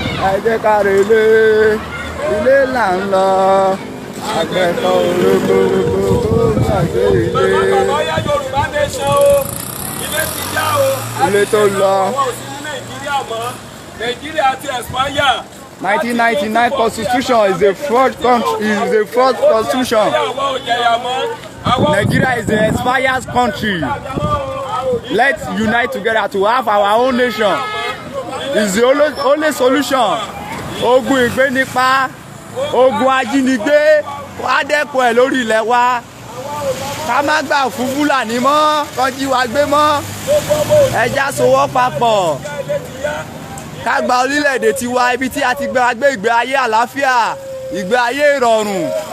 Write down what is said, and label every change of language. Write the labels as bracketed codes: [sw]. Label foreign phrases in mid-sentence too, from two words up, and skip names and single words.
[yo] Ẹ jẹ́ ká relé, ilé là ń lọ. Àgbẹ̀ kan ò rokoroko kó gbàgbé ilé. Bàbá, bàbá, ó yá, Yorùbá Nation o. Ilé ti yá o. Ilé tó lọ. Àwọn ò sí ní Nàìjíríà mọ́. [en] Nàìjíríà ti expire. Nineteen ninety-nine constitution is a fraud country, is a fraud constitution. Nigeria is an expired country. Let's unite together to have our own nation. It's the only, only solution. [yo] Ogun ìgbénipa, ogun ajínigbé, wá dẹ́kun ẹ̀ lórí ilẹ̀ wa. Ká má gbà fún Fúlàní mọ́, kán jí wa gbé mọ́. Ẹ já sowọ́ papọ̀. Ká gba orílẹ̀-èdè tiwa, ibi tí a ti gbé, a gbé ìgbé ayé àlàáfíà, ìgbé ayé ìrọ̀rùn.